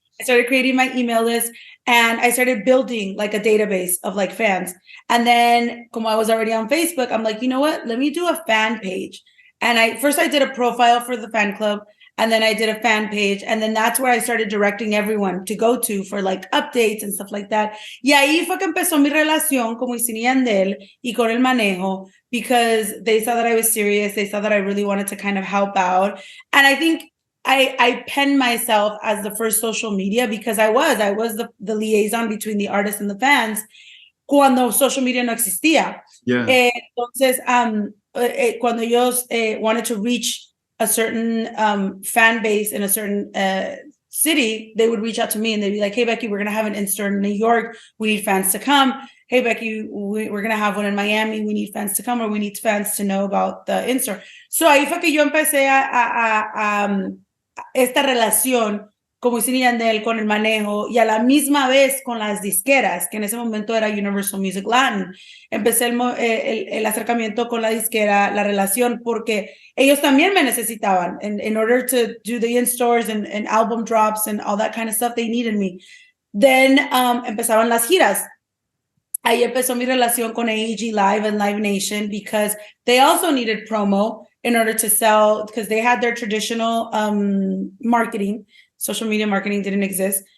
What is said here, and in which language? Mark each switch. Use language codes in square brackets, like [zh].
[en] I started creating my email list and I started building like a database of like fans. And then como I was already on Facebook, I'm like, you know what? Let me do a fan page. And first I did a profile for the fan club. And then I did a fan page. And then that's where I started directing everyone to go to for like updates and stuff like that. [es] Y ahí fue que empezó mi relación con Wisin y Yandel y con el manejo, [en] because they saw that I was serious. They saw that I really wanted to kind of help out. And I think I penned myself as the first social media because I was the liaison between the artists and the fans [es] cuando social media no existía. [en] Yeah. [es] Entonces, cuando ellos [en] wanted to reach a certain fan base in a certain city, they would reach out to me and they'd be like, hey, Becky, we're going to have an in-store in New York. We need fans to come. Hey, Becky, we're going to have one in Miami. We need fans to come, or we need fans to know about the in-store. [es] So ahí fue que yo empecé a esta relación con Wisin y Yandel, con el manejo, y a la misma vez con las disqueras, que en ese momento era Universal Music Latin. Empecé el acercamiento con la disquera, la relación, porque ellos también me necesitaban. [en] In order to do the in-stores and album drops and all that kind of stuff, they needed me. [es] Then empezaban las giras. Ahí empezó mi relación con AEG Live and Live Nation, [en] because they also needed promo in order to sell, because they had their traditional marketing. Social media marketing didn't exist.